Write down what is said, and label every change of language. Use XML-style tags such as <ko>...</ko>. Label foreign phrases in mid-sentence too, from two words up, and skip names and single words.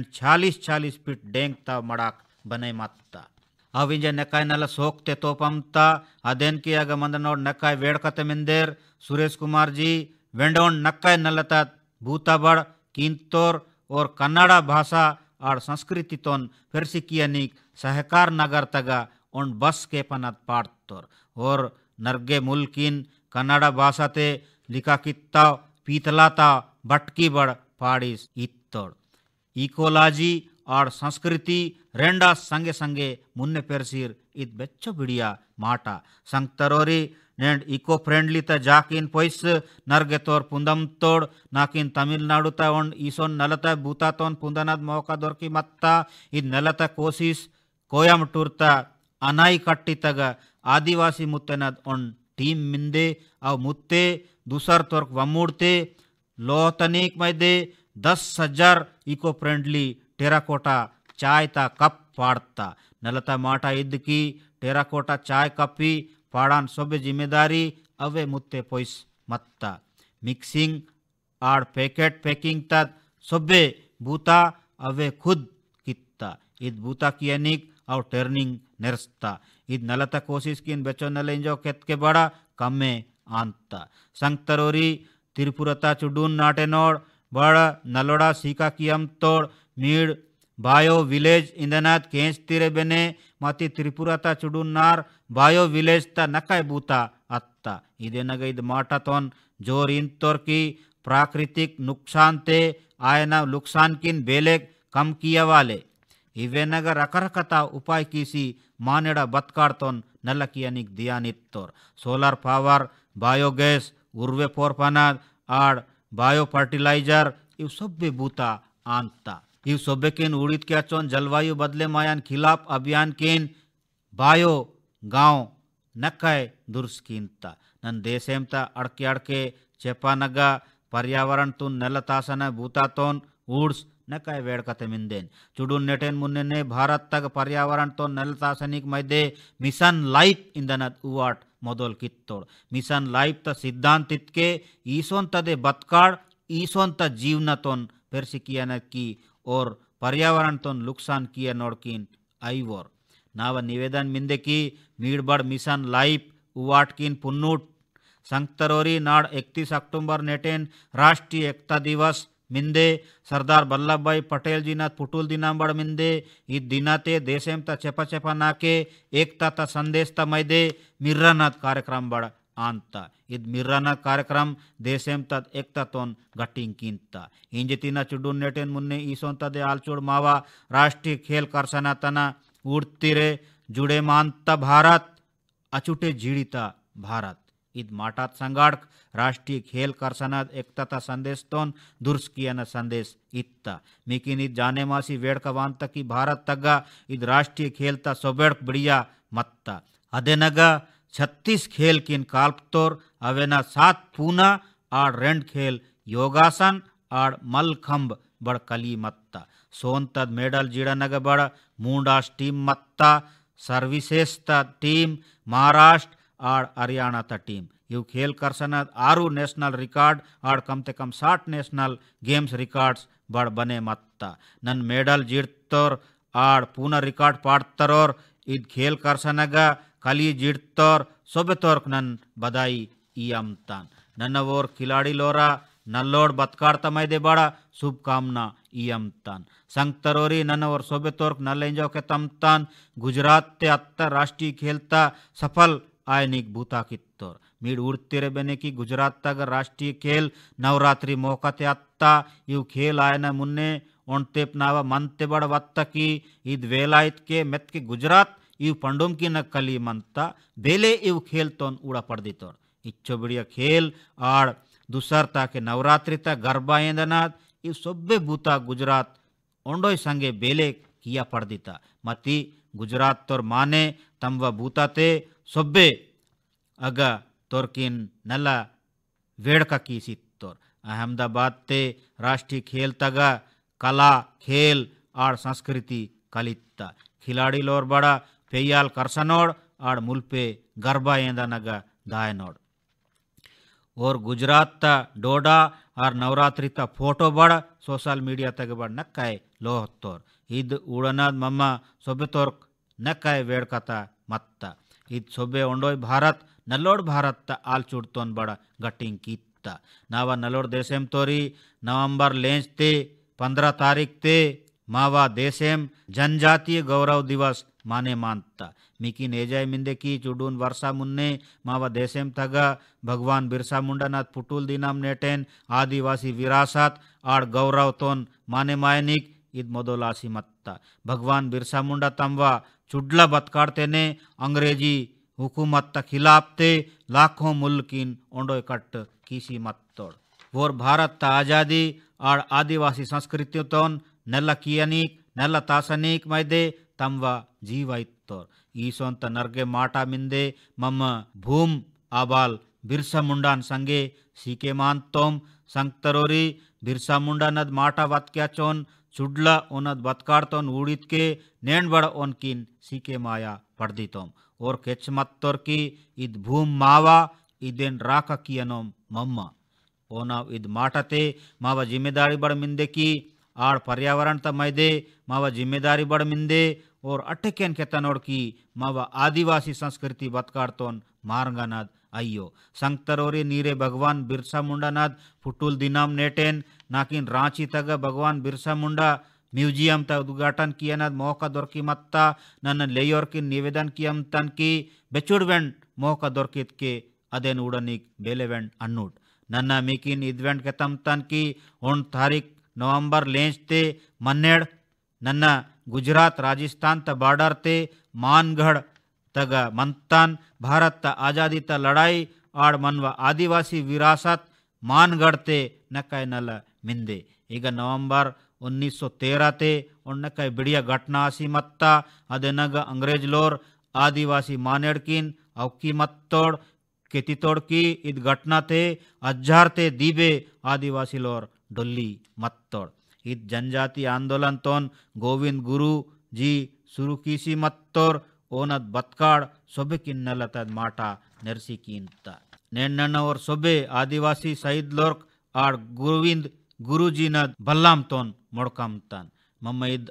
<gon>40 फीट डेंगता मड़ाक बने मत्ता अव इंजे नक्काय नल सोकते तोपमता अदेन की अग मंदनोड नक्काय वेड़कते मिंदेर सुरेश कुमार जी वेंडोन नक्काय नलता भूताबड़ किंतोर और कन्नड़ा भाषा और संस्कृति तोन फेरसिकियनिक सहकार नगर तगा उन बस के पनत पाड़तोर और नरगे मुल्किन कन्नड़ा भाषाते लिखा कित्ता पीतलाता बटकी बड़ पाड़िस इत्तोड़ इकोलॉजी और संस्कृति रेंडा संगे संगे मुन्ने पेरसीर इत बेच्चो बिड़िया माटा संगतरोरी नेंड</gon> <en>eco friendly</en> <gon>ता जाकिन पोइस नरगे तोर पुंदम तोड़ नाकिन तमिलनाडु ता उन ईसोन नलता बूता तोन पुंदनाद मौका दोरकी मत्ता इत नलता कोशिश कोयमटूर अनाई कट्टी तग आदिवासी मुत्तेनद उन टीम मिंदे अव मुत्ते दूसर तोर्क वमूड़ते लोहतनीक मैदे 10,000</gon> <en>eco friendly terracotta</en> <gon>चाय ता कप पाड़ता नलता माटा इद की टेराकोटा चाय कपी पाड़ान सोबे जिम्मेदारी अवे मुत्ते पोइस मत्ता मिक्सिंग आड़</gon> <en>packet packing</en> <gon>तद सोबे बूता अवे खुद कित्ता इद बूता कियनिक और टर्निंग नेरस्ता इद नलता कोशिश किन बेचो नलेंजो केत के बड़ा कम्मे आंता संगतरोरी तिरुपुरता चुडून नाटेनोड़ बड़ा नलोड़ा सीका कियम तोड़ मीड</gon> <en>bio village</en> <gon>इंदनाथ केंच तिरे बेने माती त्रिपुरता चुडून नार</gon> <en>bio village</en> <gon>ता नकाय बूता अत्ता इदे नग इद माटा तोन जोर इंतोर की प्राकृतिक नुकसान ते आयना नुकसान किन बेलेग कम किया वाले इवे नगर रकरकता उपाय कीसी मानेड़ा बत्काड़तोन नलकियनिक दियानित्तोर</gon> <en>solar power biogas</en> <gon>उर्वे पोरपनाद आड़</gon> <en>bio fertilizer</en> <gon>इव सब्बे बूता आंता इव सोबे किन उड़ित क्या चोन जलवायु बदले मायान खिलाफ अभियान किन बायो गांव नक्काय दुर्स कीनता नन देशेमता अड़के अड़के चेपानगा पर्यावरण तुन नलतासन बूतातोन ऊड्स नकाय वेड़कते मिंदेन चुडून नेटेन मुन्ने ने भारत तक पर्यावरण तो नलतासनिक मैदे मिशन लाइफ इंदनत उवाट मोदोल कित्तोड़ मिशन लाइफ त सिद्धांत इतके ईसोन तदे बत्काड़ ईसोन त जीवन तोन पेरसिकियन की और पर्यावरण तोन नुकसान किया नोड़किन आईवोर नाव निवेदन मिंदे की मीड़बड़ मिशन लाइफ उवाट किन पुन्नूट संगतरोरी नाड़ 31 अक्टूबर नेटेन राष्ट्रीय एकता दिवस मिंदे सरदार वल्लभ भाई पटेल जी नाथ पुटुल दिनांबड़ मिंदे ईद दिनाते देशेम ता चेपा चेपा नाके एकता ता संदेश ता मैदे मिर्रानाथ कार्यक्रम बड़ आंता ईद मिर्रानाथ कार्यक्रम देशेम ता एकता तोन गटिंग कींता इंजतिना चुडून नेटेन मुन्ने ईसोन तदे आलचूड़ मावा राष्ट्रीय खेल करसना तना उड़तीरे जुड़े मानता भारत अचुटे जीड़िता भारत ईद माटात संगाड़क राष्ट्रीय खेल करसनाद एकता संदेश तोन दुर्स कियन संदेश इत्ता मिकिन ईद जाने मासी वेड़ कवांत की भारत तग्गा ईद राष्ट्रीय खेल ता सोबेड़क बढ़िया मत्ता अदेनगा 36 खेल किन काल्पतोर अवेना 7 पूना आड़ रेंड खेल योगासन आड़ मलखंब बड़ कली मत्ता सोन तद मेडल जीड़नग बड़ मूंडास टीम मत्ता सर्विसेस ता टीम महाराष्ट्र आड़ हरियाणा ता टीम यू खेल करसनद 6</gon> <en>national record</en> <gon>आड़ कम ते कम 60</gon> <en>national games records</en> <gon>बड़ बने मत्ता नन मेडल जीड़तोर आड़ पूना रिकॉर्ड पाड़तरोर ईद खेल करसनगा कली जीड़तोर सोबेतोर्क नन बधाई ईयमतान नन वोर खिलाड़ी लोरा नल्लोड़ बत्काड़ मैदे बड़ा शुभकामना ईयमतान संगतरोरी नन और सोबेतोर्क नलेंजो के तमतान गुजरात ते अत्तर राष्ट्रीय खेलता सफल आयनिक भूता कित्तोर मीड उड़तेरे बेने की गुजरात तक राष्ट्रीय खेल नवरात्रि मौकाते अत्ता यू खेल आयना मुन्ने ओंतेप नावा मनते बड़ वत्ता की ईद वेलायत के मेत के गुजरात यू पंडुम की नक्कली मनता बेले यू खेल तोन उड़ा पड़ दितोर इच्छो बढ़िया खेल आड़ दुसर ताके नवरात्रि ता गरबा एंदनाद इव सोब्बे बूता गुजरात ओंडोय संगे बेले किया पड़दिता मती गुजरात तोर माने तंव बूताते सोब्बे अग तोरकिन नला वेड़का की सित्तोर अहमदाबाद ते राष्ट्रीय खेल तग कला खेल आड़ संस्कृति कलित्ता खिलाड़ी लोर बड़ा पेयाल करसनोड़ आड़ मुल्पे गरबा एंदा नग दायनोड़ और गुजरात ता डोडा और नवरात्रि ता फोटो बड़</gon> <en>social media</en> <gon>तक बड़ नक्काय लोहत्तोर इद उड़नाद मम्मा सोबे तोर नक्काय वेड़कता मत्ता इद सोबे ओंडोय भारत नल्लोड़ भारत ता आल चुड़तोन बड़ गटिंग कीता नावा नल्लोड़ देशेम तोरी नवंबर लेंच ते 15 तारीख ते मावा देशेम जनजातीय गौरव दिवस माने मानता मिकिन एजाय मिंदे की चुडून वर्षा मुन्ने मावा देशेम तग भगवान बिरसा मुंडा नाथ पुटुल दिनाम नेटेन आदिवासी विरासत आड़ गौरव तोन माने मायनिक इद मोदोलासी मत्ता भगवान बिरसा मुंडा तंवा चुडला बतकाड़तेने अंग्रेजी हुकूमत ता खिलाफ ते लाखों मुल्किन ओंडोय कट किसी मत्तोड़ वोर भारत ता आज़ादी आड़ आदिवासी संस्कृति तोन नेला कियनिक नेला तासनिक मैदे तंवा जीवाइत्तोर ईसोन ता नर्गे माटा मिंदे मम भूम आबाल बिरसा मुंडान संगे सीके मानतोम संगतरोरी बिरसा मुंडा नद माटा वत्क्याचोन चुडला ओनद बतकाड़तोन ऊड़ित के नेण बड़ ओनकिन सीके माया पड़दितोम और केच मत्तोर की इद भूम मावा इदेन राका कियनोम मम्मा ओनाव इद माटते मावा जिम्मेदारी बड़ मिंदे की आड़ पर्यावरण त मैदे मावा जिम्मेदारी बड़ मिंदे और अटकेन केतनोड़ की मावा आदिवासी संस्कृति बतकाड़तोन मारंगानाद अयो संगतरोरी नीरे भगवान बिरसा मुंडा नाद फुटुल दिनाम नेटेन नाकिन रांची तग भगवान बिरसा मुंडा म्यूजियम ता उद्घाटन कियनद मौका दोरकी मत्ता नन्न लेयोर की निवेदन कियम तन की बेचुड़वेंड मौका दोरकित के अदेन उड़निक बेलेवेंड अन्नूट नन्ना मिकिन इदवेंड के तम तन की 1 तारीख नवंबर लेंच ते मन्नेड़ नन्ना गुजरात राजस्थान ता बॉर्डर ते मानगढ़ तग मंतान भारत ता आज़ादी ता लड़ाई आड़ मनवा आदिवासी विरासत मानगढ़ ते नकाय नल मिंदे ಈಗ नवंबर 1913 ते उन्नकाय बढ़िया घटना आसी मत्ता अदेनग अंग्रेज लोर आदिवासी मानेड़किन अवकी मत्तोड़ केतितोड़ की इद घटना ते अज्जार ते दीबे आदिवासी लोर डोली मत्तोड़ इद जनजाति आंदोलन तोन गोविंद गुरु जी शुरू कीसी मत्तोर ओनद बतकाड़ सोबे किन्नलतद माटा नरसी कीनता नेन्न और सोबे आदिवासी शहीद लोर्क आड़ गोविंद गुरुजी नद बल्लाम तोन मोड़कमतन मम्म इद</gon>